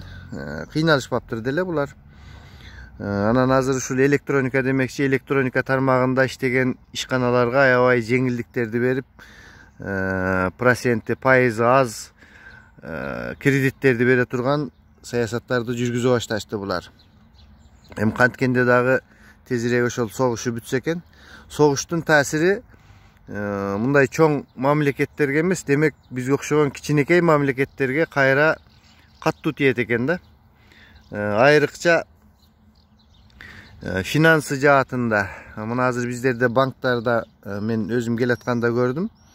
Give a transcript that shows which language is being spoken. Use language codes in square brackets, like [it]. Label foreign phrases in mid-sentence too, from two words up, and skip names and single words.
[ky] Кыйналышпаптыр деле булар. Анан азыр ушул электроника демекчи, электроника тармагында иштеген ишканаларга аябай жеңилдиктерди берип, проценти, пайызы аз кредиттерди бере турган саясаттарды жүргүзө башташты булар. Эми канткенде дагы тезирээк ошол согушу бүтсө экен. Согуштун таасири мындай чоң мамлекеттерге эмес, демек бизге окшогон кичинекей мамлекеттерге кайра каттуу тиет экен да. Айрыкча финансы жаатында, мына азыр биздерде банктарда мен өзүм келатканда көрдүм.